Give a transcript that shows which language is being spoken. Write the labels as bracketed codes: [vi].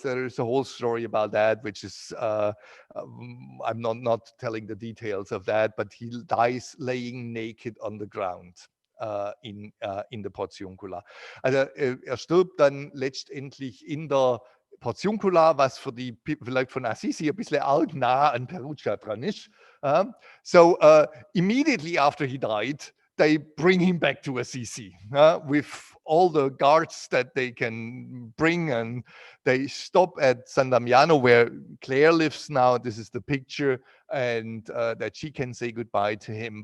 [en] There is a whole story about that, which is I'm not telling the details of that, but he dies laying naked on the ground [de] in der Portiuncula. Also stirbt dann letztendlich in der Portiuncula, was für die vielleicht von Assisi ein bisschen arg nah an Perugia dran ist. [en] So immediately after he died, they bring him back to Assisi with all the guards that they can bring, and they stop at San Damiano, where Claire lives now. This is the picture, and that she can say goodbye to him.